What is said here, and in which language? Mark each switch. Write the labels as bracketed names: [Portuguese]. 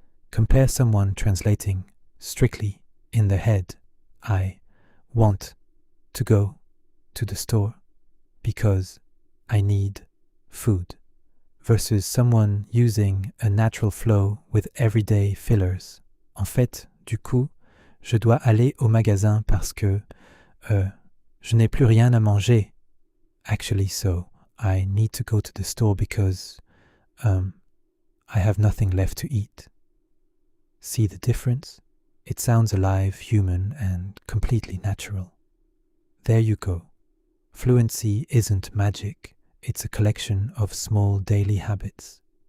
[English] Compare someone translating strictly in their head, I want to go to the store because I need food, versus someone using a natural flow with everyday fillers. [French] En fait, du coup, je dois aller au magasin parce que je n'ai plus rien à manger. [English] Actually, so I need to go to the store because I have nothing left to eat. See the difference? It sounds alive, human, and completely natural. There you go. Fluency isn't magic. It's a collection of small daily habits.